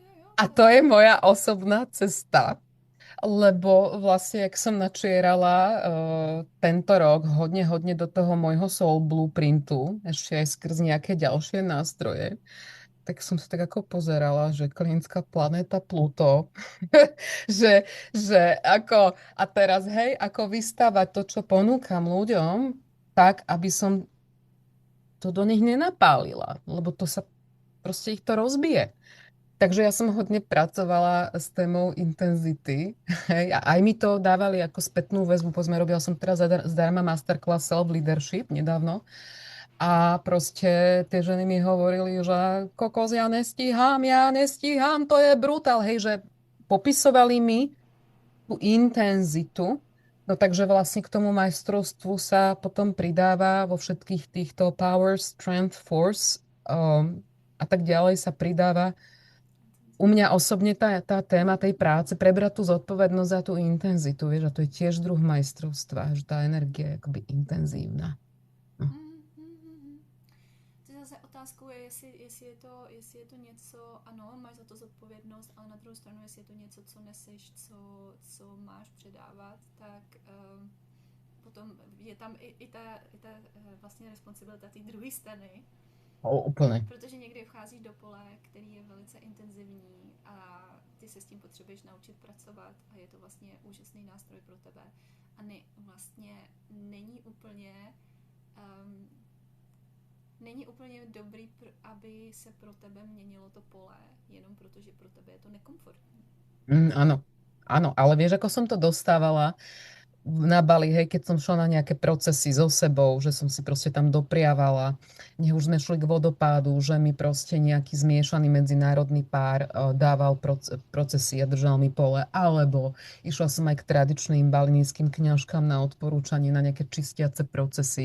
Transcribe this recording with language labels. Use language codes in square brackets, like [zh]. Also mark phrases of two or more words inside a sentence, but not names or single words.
[sk] A to je moja osobná cesta. Lebo vlastne, jak som načierala tento rok hodne do toho môjho [en] soul blueprintu, [sk] ešte aj skrz nejaké ďalšie nástroje, tak som sa tak ako pozerala, že klinická planéta Pluto, že ako, a teraz hej, ako vystavať to, čo ponúkam ľuďom, tak, aby som to do nich nenapálila, lebo to sa proste ich to rozbije. Takže ja som hodne pracovala s témou intenzity. Hej, a aj mi to dávali ako spätnú väzbu. Povedzme, robila som teraz zdarma [en] masterclass self-leadership [sk] nedávno. A proste tie ženy mi hovorili, že kokos, ja nestíham, to je brutál. Hej, že popisovali mi tú intenzitu. No takže vlastne k tomu majstrovstvu sa potom pridáva vo všetkých týchto [en] power, strength, force [sk] a tak ďalej sa pridáva u mňa osobne tá téma tej práce, prebrať tú zodpovednosť za tú intenzitu, vieš, a to je tiež druh majstrovstva, že tá energia je akoby intenzívna. No. [cs] otázkou je, jestli je to něco, ano, máš za to zodpovědnost, ale na druhou stranu, jestli je to něco, co neseš, co máš předávat, tak potom je tam i ta vlastně responsibilita té druhé strany, [sk] Úplne. [cs] protože někdy vcházíš do pole, který je velice intenzivní a ty se s tím potřebuješ naučit pracovat a je to vlastně úžasný nástroj pro tebe. A vlastně není úplně dobrý, aby se pro tebe měnilo to pole, jenom protože pro tebe je to nekomfortní. [sk] Áno, áno, ale vieš, ako som to dostávala na Bali, hej, keď som šla na nejaké procesy so sebou, že som si proste tam dopriavala, nech už sme šli k vodopádu, že mi proste nejaký zmiešaný medzinárodný pár dával procesy a držal mi pole, alebo išla som aj k tradičným balinijským kňažkám na odporúčanie na nejaké čistiace procesy.